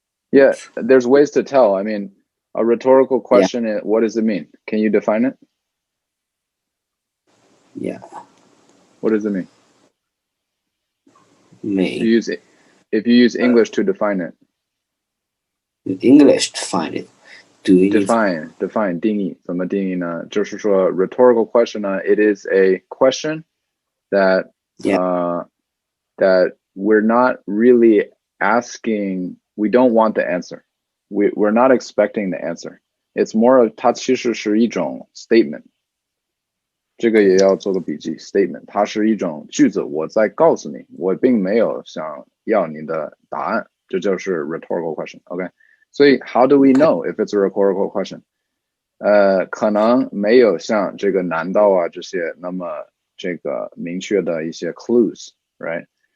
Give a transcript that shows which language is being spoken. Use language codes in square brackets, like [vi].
[en] Yeah, there's ways to tell. I mean, a rhetorical question, what does it mean? Can you define it? Yeah. What does it mean? Mean. If you use English to define it. English define it. [zh] Define 定义怎么定义呢？就是说 [en] rhetorical question 呢 it is a question that that we're not really asking, we don't want the answer. We're not expecting the answer. It's more of [zh] 它其实是一种 [en] statement. [zh] 这个也要做个笔记 statement. 它是一种句子，我在告诉你，我并没有想要你的答案，这就是 rhetorical question. [en] Okay. 所以 how do we know if it's a rhetorical question? [zh] 可能没有像这个难道啊这些那么这个明确的一些 clues, [en] right?